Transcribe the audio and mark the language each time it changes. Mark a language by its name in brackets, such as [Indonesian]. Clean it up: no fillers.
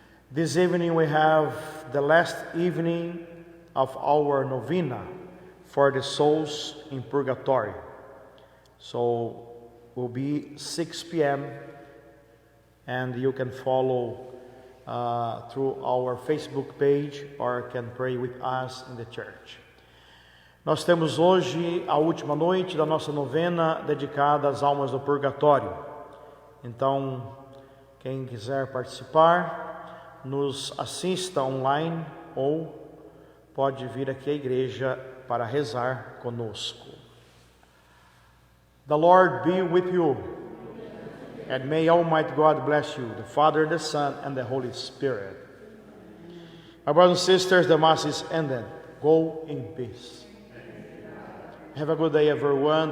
[English] This evening we have the last evening of our novena for the souls in purgatory. So will be 6 p.m. and you can follow through our Facebook page or can pray with us in the church. [Portuguese] Nós temos hoje a última noite da nossa novena dedicada às almas do purgatório. Então, quem quiser participar, nos assista online ou pode vir aqui à igreja para rezar conosco. [English] The Lord be with you, and may Almighty God bless you, the Father, the Son, and the Holy Spirit. My brothers and sisters, the Mass is ended. Go in peace. Have a good day, everyone.